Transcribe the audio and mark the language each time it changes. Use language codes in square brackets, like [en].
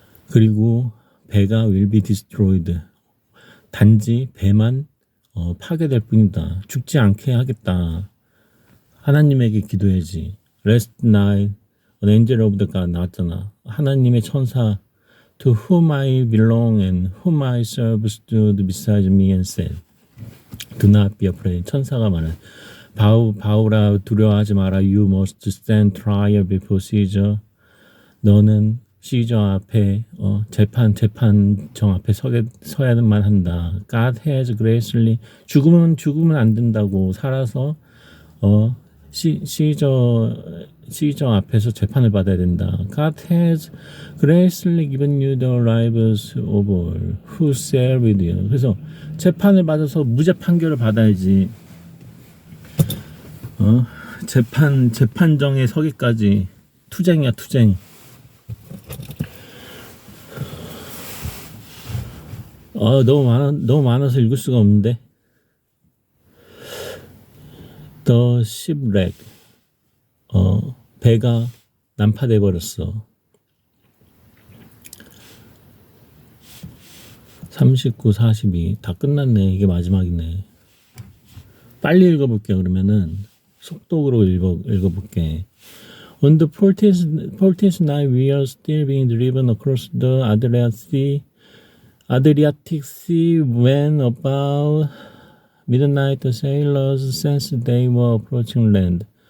[ko] 그리고 배가 [en] will be destroyed. [ko] 단지 배만 파괴될 뿐이다. 죽지 않게 하겠다. 하나님에게 기도해야지. [en] Last night, an angel of the God [ko] 나왔잖아. 하나님의 천사, [en] to whom I belong and whom I serve, stood beside me and said, "Do not be afraid." [ko] 천사가 말해, 바울아 두려워하지 마라. [en] You must stand trial before Caesar. [ko] 너는 시저 앞에 재판정 앞에 서야만 한다. [en] God has graciously. [ko] 죽으면 안 된다고. 살아서 시저 앞에서 재판을 받아야 된다. [en] God has graciously given you the lives of all who sail with you. [ko] 그래서 재판을 받아서 무죄 판결을 받아야지. 재판정에 서기까지 투쟁이야, 투쟁. 너무 많아서 읽을 수가 없는데. [en] The shipwreck. [ko] 배가 난파돼 버렸어. 39, 42. 다 끝났네. 이게 마지막이네. 빨리 읽어볼게. 그러면은 속독으로 읽어볼게. [en] On the 14th night, we are still being driven across the Adriatic Sea when about midnight the sailors sensed they were approaching land.